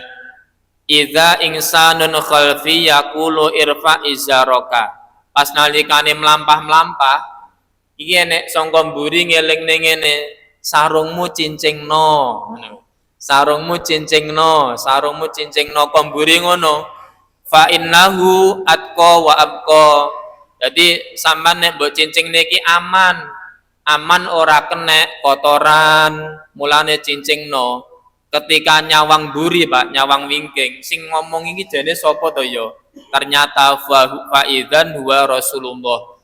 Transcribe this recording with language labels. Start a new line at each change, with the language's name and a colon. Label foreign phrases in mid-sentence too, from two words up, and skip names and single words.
Arabic: Idza insanun khalfi yaqulu irfa izaraka.
Javanese: Pas nalikane mlampah-mlampah iki enek sangka mburi ngelingne ngene, sarungmu cincingno. Sarungmu cincingno, sarungmu cincingno komburi ngono.
Arabic: Fa innahu atqa wa abqa.
Javanese: Jadi sampean nek mbok cincing niki aman. Aman ora kena kotoran, mulane cincingno. Ketika nyawang buri, Pak, nyawang wingking, sing ngomong iki jane sapa to ya?
Arabic: Ternyata fa idzan huwa Rasulullah.